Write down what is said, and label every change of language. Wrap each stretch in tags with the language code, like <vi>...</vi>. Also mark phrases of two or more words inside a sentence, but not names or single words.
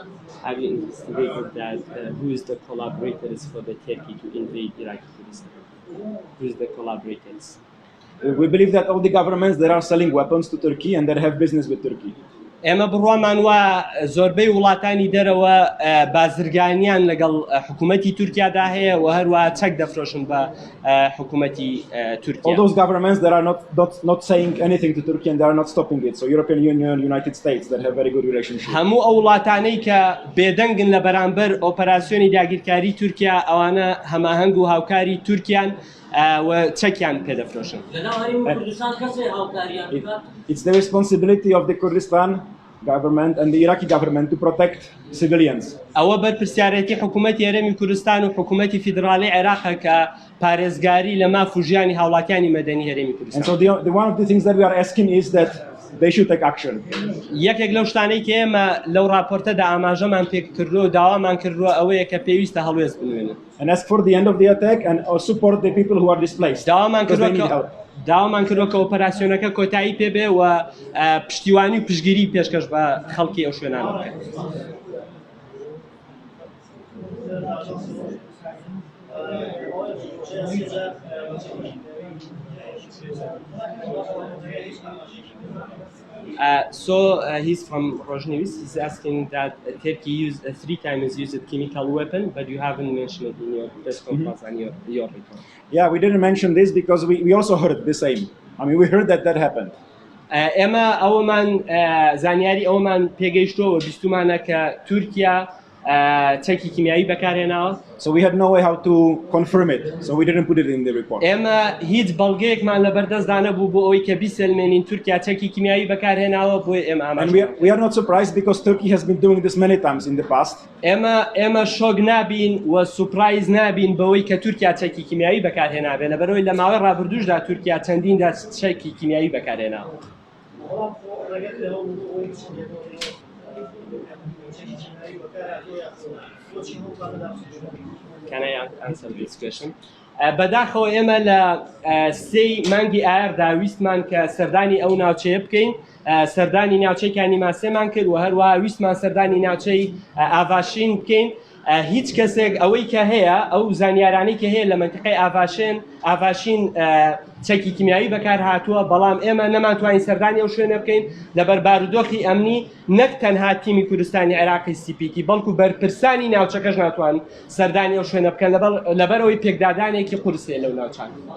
<en>Have you investigated that who is the collaborators for the Turkey to invade Iraqi Kurdistan? Who is the collaborators? We believe that all the governments that are selling weapons to Turkey and that have business with Turkey.</en> <ckb>ئێمە بڕوامان وە زۆربەی وڵاتانی دەرەوە بازرگانیان لەگەڵ حکوومەتی تورکیادا هەیە و هەروە چەک دەفرۆشن بە حکوومەتی تورکیا.</ckb> <en>All those governments that are not saying anything to Turkey and they are not stopping it. So European Union, United States that have very good relationships.</en> <ckb>هەموو ئەو وڵاتانەی کە بێدەنگن لە بەرامبەر ئۆپەراسیۆنی داگیرکاری تورکیا ئەوانە هەماهەنگ و هاوکاری تورکیان و چەکیان پێدەفرۆشن. لەناو هەرێمی کوردستان کەسێ هاوکاریان بکات؟</ckb> <en>It's the responsibility of the Kurdistan government and the Iraqi government to protect civilians.</en> <ckb>ئەوە بەرپرسیارەتی حکوومەتی هەرێمی کوردستان و حکوومەتی فیدراڵی عێراقە کە پارێزگاری لە ماف و ژیانی هاوڵاتیانی مەدەنی هەرێمی</ckb> <en>And</en> <ckb>کوردستان.</ckb> <en>so one of the things that we are asking is that they should take action.</en> <ckb>یەکێک لەو شتانەی کە ئێمە لەو راپۆرتەدا ئاماژەمان پێکردووە و داوامان کردووە ئەوەیە کە پێویستە هەڵوێز بنوێنن.</ckb> <en>And ask for the end of the attack and support the people who are displaced.</en> <ckb>داوامان کردووە کە ئۆپەراسیۆنەکە کۆتایی پێبێ و پشتیوانی و پشگیری پێشکەش بە خەڵکی ئەو شوێنانە بکەن.</ckb> <en>He's from Rojnevis. He's asking that Turkey used 3 times used a chemical weapon, but you haven't mentioned it in your press conference and your report. Yeah, we didn't mention this because we also heard the same. I mean, we heard that happened.</en> <ckb>ئێمە ئەوەمان زانیاری ئەومان پێگەیشتەوە بیستمانە کە تورکیا چەکی کیمیایی بەکارهێناوە.</ckb> <en>So we had no way how to confirm it. So we didn't put it in the report.</en> <ckb>ئێمە هیچ بەڵگەیەکمان لە بەردەستدا نەبوو بۆ ئەوەی کە بیسەلمێنین تورکیا چەکی کیمیایی بەکارهێناوە بۆی ئێمە</ckb> <en>And</en> <ckb>ئاماژ.</ckb> <en>we are not surprised because Turkey has been doing this many times in the past.</en> <ckb>ئێمە شۆک نابین و سوپرایز نابین بەوەی کە تورکیا چەکی کیمیایی بەکارهێنابێ لەبەرەوەی لە ماوەی ڕابردووشدا تورکیا چەندیندا چەکی کیمیایی بەکارهێناوە.</ckb> <en>Can I answer this question?</en> <ckb>بەداخەوە ئێمە لە 3 مانگی ئایاردا ویستمان کە سەردانی ئەو ناوچەیە بکەین سەردانی ناوچەیەکانی ماسێمان کرد و هەروەها ویستمان سەردانی ناوچەی ئاڤاشین بکەین. هیچ کەسێک ئەوەی کە هەیە ئەو زانیارانەی کە هەیە لە منتیقەی ئاڤاشین چەکی کیمیایی بەکار هاتووە بەڵام ئێمە نەماتوانین سەردانی ئەو شوێنە بکەین لەبەر بارودۆخی ئەمنی نەک تەنها تیمی کوردستانی عێراقی سیپیکی بەڵکو بەرپرسانی ناوچەکەش ناتوان سەردانی ئەو شوێنە بکەن لەبەرەوەی پێکدادانێکی قورسێ لەو ناوچان.</ckb>